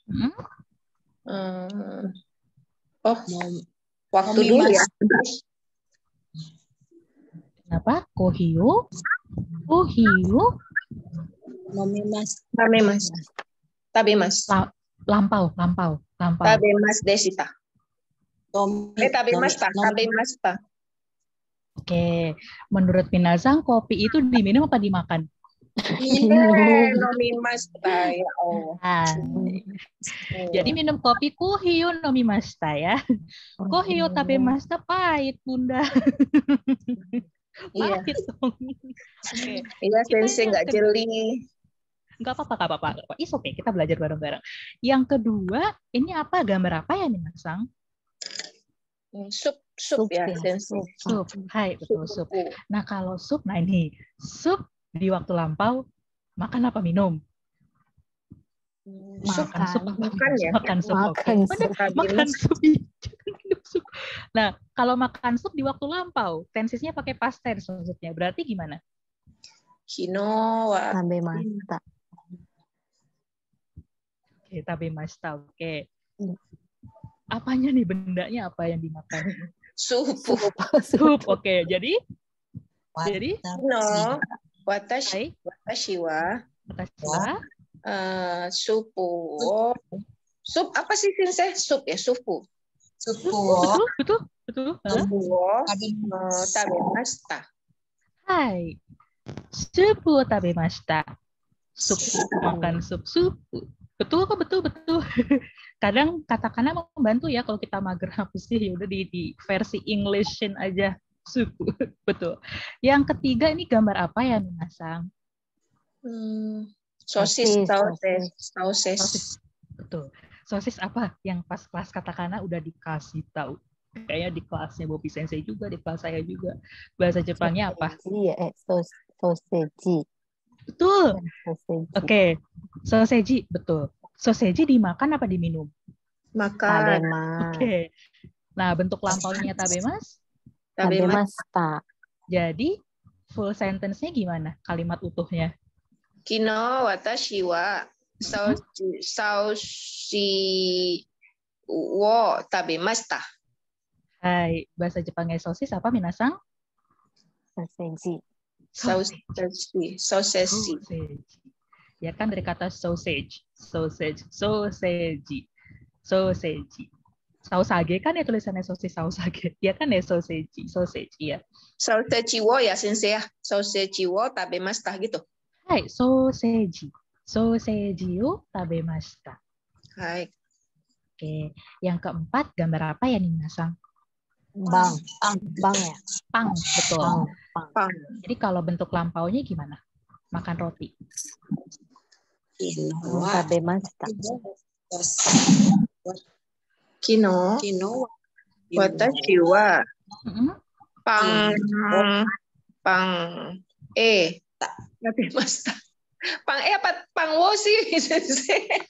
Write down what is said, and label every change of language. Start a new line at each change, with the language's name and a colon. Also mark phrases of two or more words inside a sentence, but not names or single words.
Indonesian: Waktu dulu ya. Kenapa? Kohiyo? Tabemas. Lampau.
Japanese: たべます でした。たべました.
Indonesian: Oke, menurut minasang kopi itu diminum apa dimakan? Nomimashita ya Allah. Jadi minum kopi
Japanese: コーヒヨ のみました
Indonesian: ya.
Japanese: コーヒヨ たべました
Indonesian: pahit, Bunda. Iya, Pahit dong. Oke. iya Kita sensei yang nggak jeli. nggak apa-apa.
English: It's okay,
Indonesian: kita belajar bareng-bareng. Yang kedua, ini apa? Gambar apa ya, Minasang? Sup ya sensei. Sup. Hai, betul sup. Sup. Nah, kalau sup, nah ini sup di waktu lampau makan apa minum? Sup Makan sup apa makan minum? ya. Makan sup. Oke. Makan Benar, Tadi makan mas sup. Jangan minum sup. Nah, kalau makan sup di waktu lampau, tensisnya pakai
English: past tense
Indonesian: maksudnya. Berarti gimana?
Japanese: きのう は Tabemashita.
Indonesian: Oke, tabemashita. Oke. Apanya nih, bendanya apa yang dimakan? supu. Sup. Oke, jadi No,
Japanese: わたし はわたし は
Indonesian: supu. Sup apa sih sensei? Sup ya, supu. betul.
Japanese: スープ を たべました. はい。スープ たべました.
Indonesian: Sup, makan sup. Betul kok, betul. Kadang katakana membantu ya kalau kita mager apa sih, ya udah di versi Englishin aja. Supu. Betul. Yang ketiga ini gambar apa ya, Minasang? Sosis. Betul. Sosis apa yang pas kelas katakana udah dikasih tahu? Kayaknya di kelasnya Bobi Sensei juga, di kelas saya juga. Bahasa Jepangnya apa? Iya, soseji. Betul. Soseji. Oke. Soseji, betul. Soseji dimakan apa diminum? Makan. Oke. Nah, bentuk lampaunya tabemas? Tabemashita. Jadi,
English: full sentence-
Indonesian: nya gimana? Kalimat utuhnya.
Japanese: きのう わたし は ソウシ を たべました.
Indonesian: Hai, bahasa Jepangnya sosis apa, Minasang? Soseji. Sausage. Ya kan dari kata sausage. Sausage kan ya tulisannya sosis sausage. Ya kan ya sausage, iya.
Japanese: ソーセージ を
Indonesian: ya sensei ya.
Japanese: ソーセージ を たべました
Indonesian: gitu. Hai, sausage.
Japanese: ソーセージ よ たべました.
Indonesian: Hai. Oke, yang keempat gambar apa ya nih, Minasang? Bang ya. Pang, betul. Pang. Jadi kalau bentuk lampaunya gimana? Makan roti. Tabemashita.
Japanese: きのう わたし は パン たべました.
Indonesian: Pang apa?
Japanese: パン を
Indonesian: sih sensei.